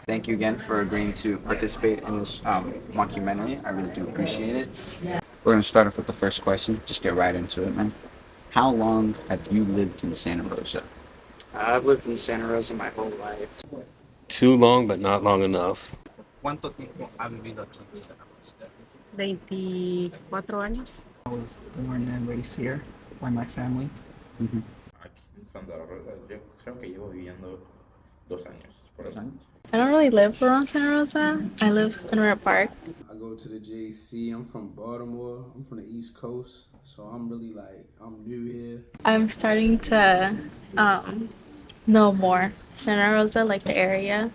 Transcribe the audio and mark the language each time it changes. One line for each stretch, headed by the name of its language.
English: Thank you again for agreeing to participate in this mockumentary. I really do appreciate it. We're going to start off with the first question. Just get right into it, man. How long have you lived in Santa Rosa? I've lived in Santa Rosa my whole life. Too long, but not long enough.
Spanish: ¿Cuánto tiempo ha vivido aquí en Santa Rosa? 24 años.
English: I was born and raised here by my family.
Spanish: Aquí en Santa Rosa, yo creo que llevo viviendo 2 años. Por eso.
English: I don't really live around Santa Rosa. I live in Red Park. I go to the JC. I'm from Baltimore. I'm from the East Coast. So I'm really I'm new here. I'm starting to know more Santa Rosa, like the area.